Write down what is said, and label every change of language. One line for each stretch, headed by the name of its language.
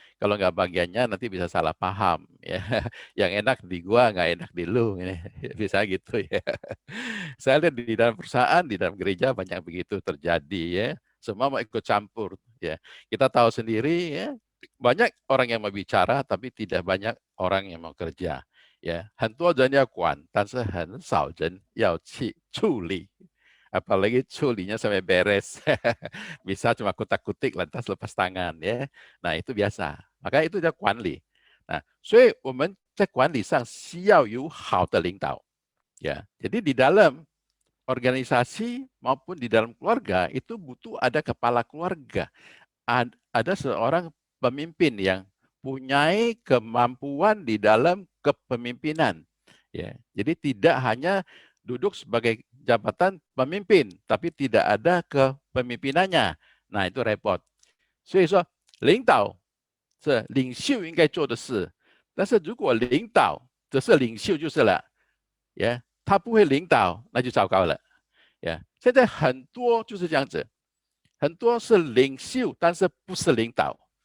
Indonesian: Kalau nggak bagiannya nanti bisa salah paham, ya. Yang enak di gua nggak enak di lu, ini bisa gitu ya. Saya lihat di dalam perusahaan, di dalam gereja banyak begitu terjadi, ya. Semua mau ikut campur, ya. Kita tahu sendiri, ya. Banyak orang yang mau bicara, tapi tidak banyak orang yang mau kerja.
Chinese: Ya, 很多人要管，但是很少人要去处理。
Indonesian: Apalagi culinya sampai beres. Bisa cuma kutak-kutik lantas lepas tangan, ya. Nah, itu biasa. Maka itu
Chinese: 叫管理。所以我们在管理上需要有好的领导。
Indonesian: Ya, jadi di dalam organisasi maupun di dalam keluarga itu butuh ada kepala keluarga. Ada seorang pemimpin yang punya kemampuan di dalam kepemimpinan. Ya, jadi tidak hanya duduk sebagai jabatan pemimpin, tapi tidak ada kepemimpinannya. Nah, itu repot.
Chinese: 所以说，领导是领袖应该做的事，但是如果领导只是领袖就是了，呀，他不会领导，那就糟糕了。呀，现在很多就是这样子，很多是领袖，但是不是领导。